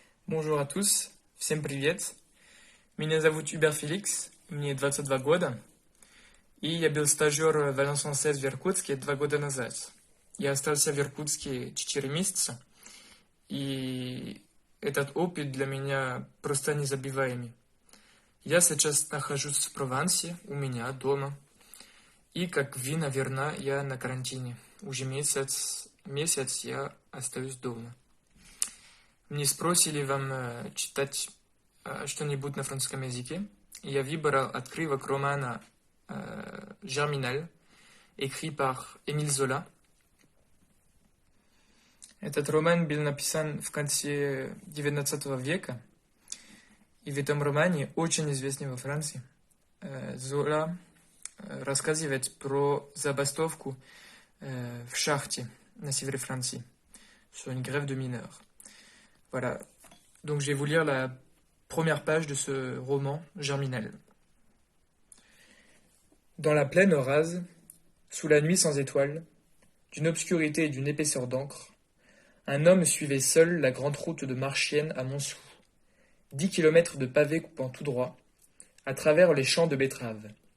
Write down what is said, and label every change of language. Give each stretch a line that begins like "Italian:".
French: Bonjour à tous,
Russian: всем привет. Меня зовут Убер Феликс, мне 22 года, и я был стажер в Альянс-Францез в Иркутске 2 года назад. Я остался в Иркутске 4 месяца, и этот опыт для меня просто незабываемый. Я сейчас нахожусь в Провансе, у меня дома, и, как вы, наверное, я на карантине. Уже месяц я остаюсь дома. Мне спросили вам читать что-нибудь на французском языке. Я выбрал отрывок романа «Germinal»,
French: écrit par Émile Zola.
Russian: Этот роман был написан в конце XIX века, и в этом романе, очень известный во Франции, Зола рассказывает про забастовку в шахте на севере Франции,
French: sur une grève de mineurs. Voilà, donc je vais vous lire la première page de ce roman Germinal. Dans la plaine rase, sous la nuit sans étoiles, d'une obscurité et d'une épaisseur d'encre, un homme suivait seul la grande route de Marchienne à Montsou, 10 kilomètres de pavés coupant tout droit, à travers les champs de betteraves.